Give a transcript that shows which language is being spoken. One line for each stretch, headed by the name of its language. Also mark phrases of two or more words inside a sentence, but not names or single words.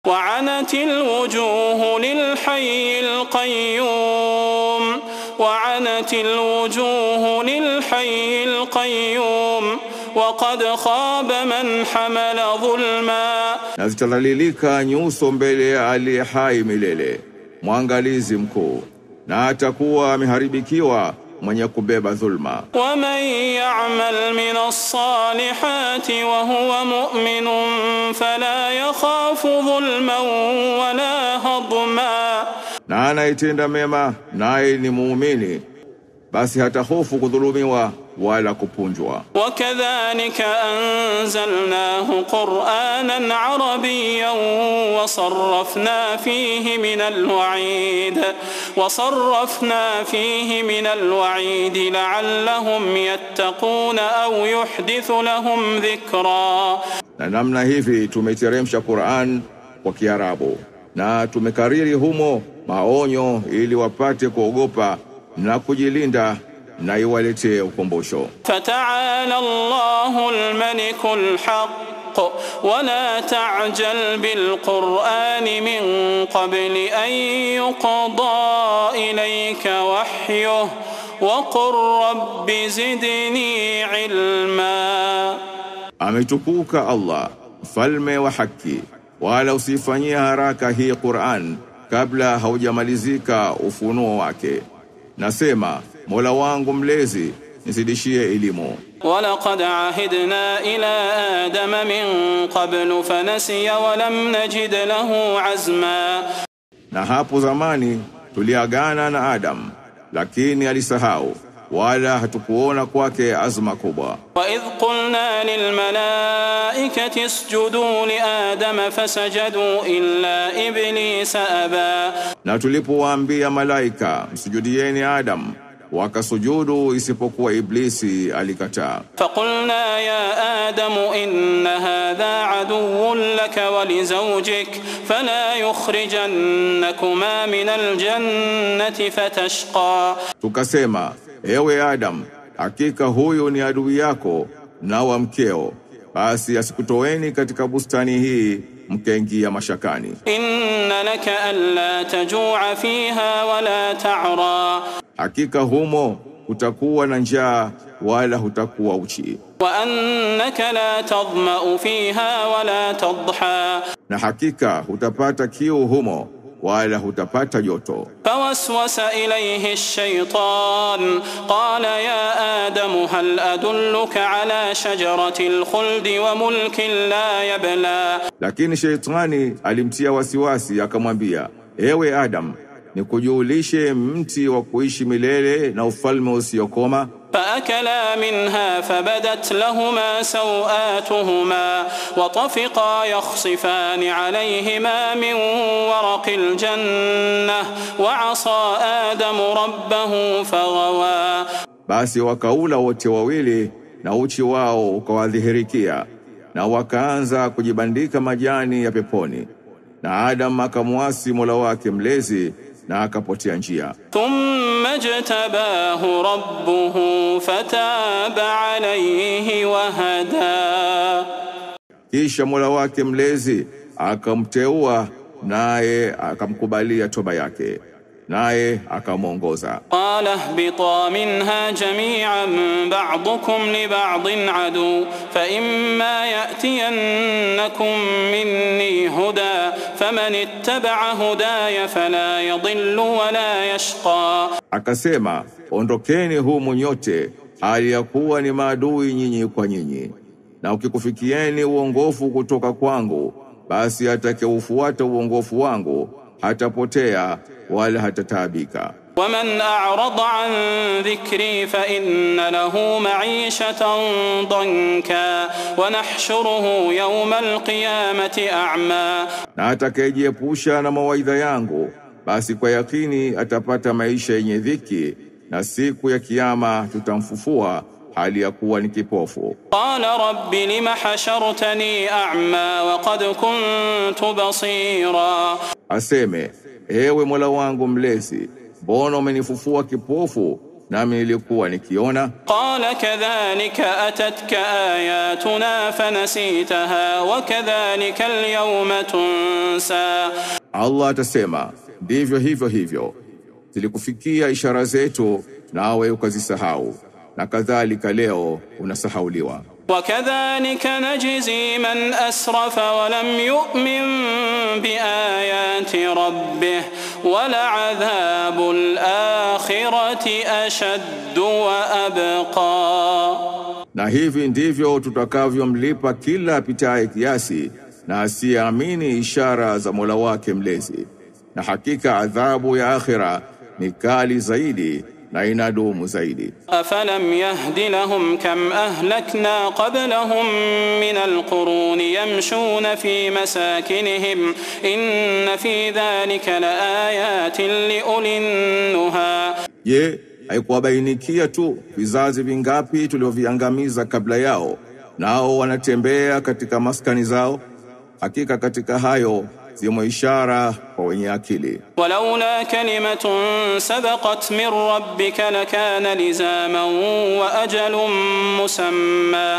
Arabic: وعنت الوجوه للحي القيوم وعنت الوجوه للحي القيوم وقد خاب من حمل ظلما.
Swahili: Na zitalalilika nyuso mbele aliye hai milele, mwangalizi mkuu, na atakuwa ameharibikiwa mwenye kubeba dhulma.
Arabic: ومن يعمل من الصالحات وهو مؤمن فلا يخاف ظلما ولا هضما.
Swahili: Na anaitenda mema naye ni muumini, basi hatahofu kudhulumiwa wala kupunjwa.
Arabic: وكذلك أنزلناه قرآنا عربيا وصرفنا فيه من الوعيد لعلهم يتقون أو يحدث لهم ذكرا.
Swahili: Na namna hivi tumeteremsha Qur'an kwa Kiarabu, na tumekariri humo maonyo ili wapate kuogopa na kujilinda na iwaletee ukumbusho.
Arabic: فتعالى الله الملك الحق ولا تعجل بالقرآن من قبل أن يقضى إليك وحيه وقل رب زدني علما.
Swahili: Ametukuka Allah, mfalme wa haki, wala usifanyie haraka hii Qur'an kabla haujamalizika ufunuo wake. Nasema, Mola wangu mlezi, nizidishie elimu.
Arabic: ولقد عهدنا إلى آدم من قبل فنسي ولم نجد له عزما.
Swahili: Na hapo zamani tuliagana na Adam, lakini alisahau, wala hatukuona kwake azma kubwa.
Arabic: وإذ قلنا للملائكة اسجدوا لآدم فسجدوا إلا إبليس أبى.
Swahili: Na tulipowaambia malaika msujudieni Adam, wakasujudu isipokuwa Iblisi alikataa.
Arabic: فقلنا يا آدم إن هذا عدو لك ولزوجك فلا يخرجنكما من الجنة فتشقى.
Swahili: Tukasema, ewe Adam, hakika huyu ni adui yako na wa mkeo, basi asikutoeni katika bustani hii mkaingia mashakani.
Arabic: إن لك ألا تجوع فيها ولا تعرى.
Swahili: Hakika humo hutakuwa na njaa wala hutakuwa uchi.
Arabic: وأنك لا تظمأ فيها ولا تضحى.
Swahili: Na hakika hutapata kiu humo wala hutapata joto.
Arabic: فوسوس إليه الشيطان قال يا آدم هل أدلك على شجرة الخلد وملك لا يبلى.
Swahili: Lakini Sheitani alimtia wasiwasi akamwambia, ewe Adam, nikujulishe mti wa kuishi milele na ufalme usiokoma.
Arabic: فأكلا منها فبدت لهما سوآتهما وطفقا يخصفان عليهما من ورق الجنة وعصى آدم ربه فغوى.
Swahili: Basi wakaula wote wawili na uchi wao ukawadhihirikia, na wakaanza kujibandika majani ya peponi, na Adam akamwasi Mola wake mlezi na akapotea njia.
Arabic: ثم اجتباه ربه فتاب عليه وهدى.
Swahili: Kisha Mola wake mlezi akamteua, naye akamkubalia toba yake, naye akamuongoza.
Arabic: قال اهبطا منها جميعا بعضكم لبعض عدو فإما يأتينكم مني هدى فمن اتبع هداي فلا يضل ولا يشقى.
Swahili: Akasema, ondokeni humu nyote, hali ya kuwa ni maadui nyinyi kwa nyinyi, na ukikufikieni uongofu kutoka kwangu, basi atakayeufuata uongofu wangu hatapotea wala hatataabika.
Arabic: ومن أعرض عن ذكري فإن له معيشة ضنكا ونحشره يوم القيامة أعمى.
Swahili: Na atakayejiepusha na mawaidha yangu, basi kwa yakini atapata maisha yenye dhiki, na siku ya kiyama tutamfufua hali ya kuwa ni kipofu.
Arabic: قال رب لم حشرتني أعمى وقد كنت بصيرا.
Swahili: Aseme, ewe Mola wangu mlezi, mbona umenifufua kipofu nami nilikuwa nikiona.
Arabic: قال كذلك أتتك آياتنا فنسيتها وكذلك اليوم تنسى.
Swahili: Allah atasema, ndivyo hivyo zilikufikia ishara zetu nawe ukazisahau, na kadhalika leo unasahauliwa.
Arabic: وكذلك نجزي من أسرف ولم يؤمن بآيات ربه ولعذاب الآخرة أشد وأبقى.
Swahili: Na hivi ndivyo tutakavyomlipa kila apitaye kiasi na asiamini ishara za Mola wake mlezi, na hakika adhabu ya akhira ni kali zaidi na inadumu zaidi.
Arabic: أفلم يهد لهم كم أهلكنا قبلهم من القرون يمشون في مساكنهم إن في ذلك لآيات لأولي النهى.
Swahili: Je, haikuwabainikia tu vizazi vingapi tulivyoviangamiza kabla yao, nao wanatembea katika maskani zao? Hakika katika hayo zimo ishara kwa wenye akili.
Arabic: ولولا كلمة سبقت من ربك لكان لزاما وأجل مسمى.